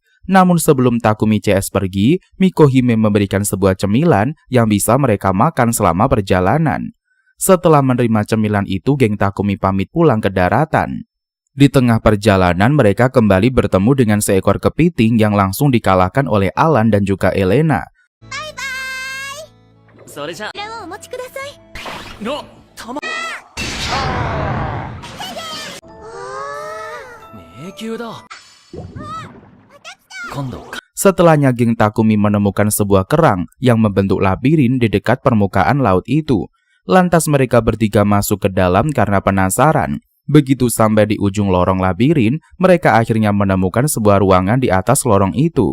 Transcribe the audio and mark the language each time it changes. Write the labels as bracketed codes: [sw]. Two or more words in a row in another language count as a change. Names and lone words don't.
[id] Namun sebelum Takumi CS pergi, Mikohime memberikan sebuah cemilan yang bisa mereka makan selama perjalanan. Setelah menerima cemilan itu, geng Takumi pamit pulang ke daratan. Di tengah perjalanan, mereka kembali bertemu dengan seekor kepiting yang langsung dikalahkan oleh Alan dan juga Elena. [ja] それじゃこれをお持ちください。のたま迷宮だ。今度 [id] Setelahnya geng Takumi menemukan sebuah kerang yang membentuk labirin di dekat permukaan laut itu. Lantas mereka bertiga masuk ke dalam karena penasaran. Begitu sampai di ujung lorong labirin, mereka akhirnya menemukan sebuah ruangan di atas lorong itu.